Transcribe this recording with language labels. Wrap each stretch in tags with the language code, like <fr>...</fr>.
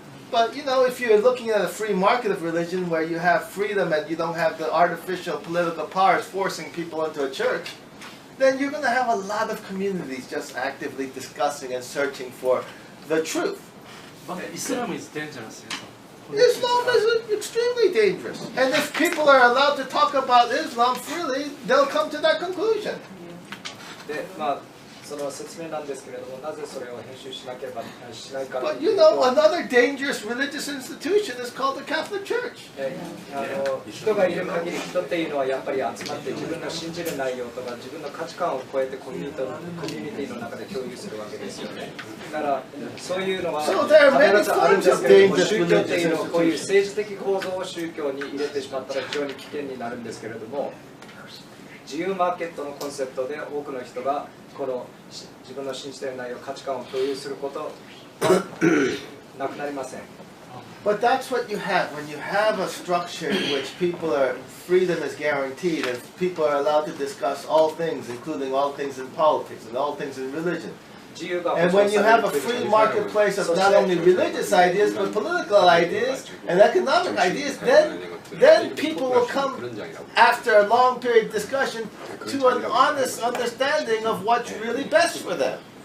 <en>But you know, if you're looking at a free market of religion where you have freedom and you don't have the artificial political powers forcing people into a church, then you're going to have a lot of communities just actively discussing and searching for the truth. But Islam is dangerous. Islam is extremely dangerous. And if people are allowed to talk about Islam freely, they'll come to that conclusion.</en> <ja>その説明なんですけれども、なぜそれを編集しなければしないか。</ja> <en>But you know, another dangerous religious institution is called the Catholic Church.</en> <ja>人がいる限り人っていうのはやっぱり集まって自分の信じる内容とか自分の価値観を超えてコミュニティの中で共有するわけですよね。だからそういうのは必ずあるんですけれども、宗教っていうのはこういう政治的構造を宗教に入れてしまったら非常に危険になるんですけれども、自由マーケットのコンセプトで多くの人がこの自分の信じている内容、価値観を共有することはなくなりません。</ja> <en>But that's what you have when you have a structure in which freedom is guaranteed and people are allowed to discuss all things, including all things in politics and all things in religion. And when you have a free marketplace of not only religious ideas but political ideas and economic ideas, then people will come, after a long period of discussion, to an honest understanding of what's really best for them.</en>